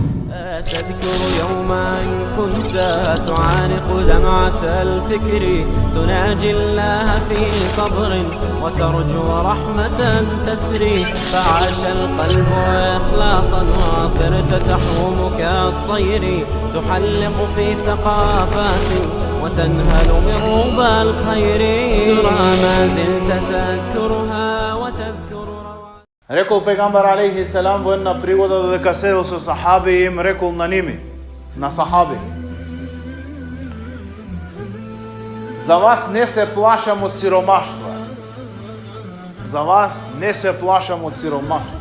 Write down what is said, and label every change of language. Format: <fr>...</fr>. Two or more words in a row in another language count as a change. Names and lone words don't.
<ar>تذكر يوما كنت تعانق دمعة الفكر تناجي الله في صبر وترجو رحمة تسري فعاش القلب إخلاصا وصرت تحوم كالطير تحلق في ثقافات وتنهل من ربى الخير ترى ما زلت تذكرها وتذكر.</ar> <mk>Рекол пегамбар</mk> <ar>عليه السلام</ar> <mk>во една пригода додека седел со сахаби им рекол на ними, на сахаби: за вас не се плашам од сиромаштва. За вас не се плашам од сиромаштва.</mk>